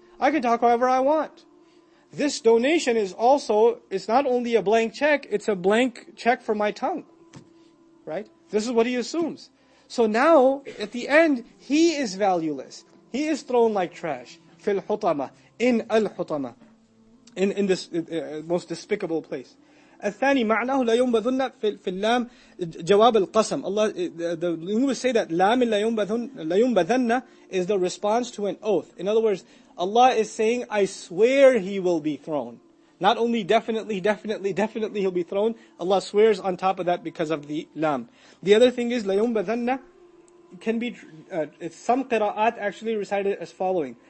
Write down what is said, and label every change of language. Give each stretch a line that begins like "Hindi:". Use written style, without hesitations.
English: I can talk however I want. This donation is also, it's not only a blank check, it's a blank check for my tongue. Right? This is what he assumes. So now, at the end, he is valueless. He is thrown like trash.
Arabic: Fil hutama,
English: in al-hutama. In this most despicable place.
Arabic: الثاني معناه لا ينبذن في اللام جواب القسم.
English: Allah, the linguists say that لام لا ينبذن is the response to an oath. In other words, Allah is saying, I swear he will be thrown. Not only definitely he'll be thrown, Allah swears on top of that because of the lam. The other thing is, لا ينبذن can be, some qira'at actually recited as following.